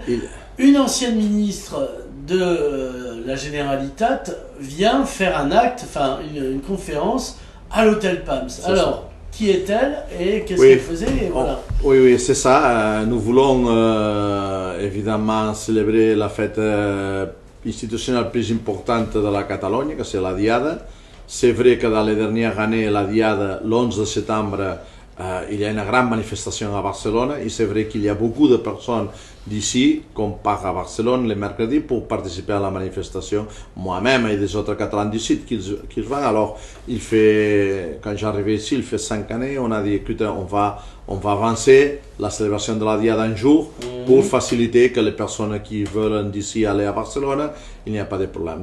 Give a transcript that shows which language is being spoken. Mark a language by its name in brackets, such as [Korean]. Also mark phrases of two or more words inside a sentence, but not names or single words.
[French] Une ancienne ministre de la Generalitat vient faire un acte, enfin une conférence à l'hôtel Pams. Alors, qui est-elle et qu'est-ce qu'elle faisait et voilà. Oui, c'est ça. Nous voulons évidemment célébrer la fête institutionnelle plus importante de la Catalogne, que c'est la Diada. C'est vrai que dans les dernières années, la Diada, l'11 septembre, il y a une grande manifestation à Barcelone et c'est vrai qu'il y a beaucoup de personnes d'ici qu'on part à Barcelone le mercredi pour participer à la manifestation. Moi-même et des autres Catalans d'ici qui vont. Alors, quand j'arrivais ici, il fait 5 années, on a dit écoute, on va avancer la célébration de la Diade un jour pour faciliter que les personnes qui veulent d'ici aller à Barcelone, il n'y a pas de problème.